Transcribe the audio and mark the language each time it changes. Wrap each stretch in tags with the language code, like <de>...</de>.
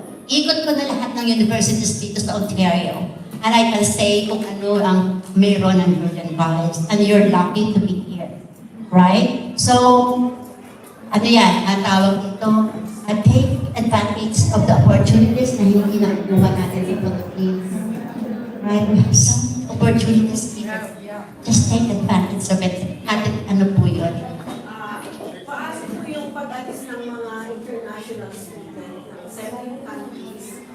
<tl>Ikot ko na lahat ng universities dito sa Ontario.</tl> <en>And I can say</en> <tl>kung ano ang meron ng Georgian College.</tl> <en>And you're lucky to be here.</en> <tl>Right? So, ano yan? Ang tawag dito,</tl> <en>take advantage of the opportunities</en> <tl>na hindi nakukuha natin sa Philippines. Right?</tl> <en>We have some opportunities here. Just take advantage of it.</en> <tl>At ano po yun? Paano po yung pag-alis ng mga international students ng 7 countries?</tl>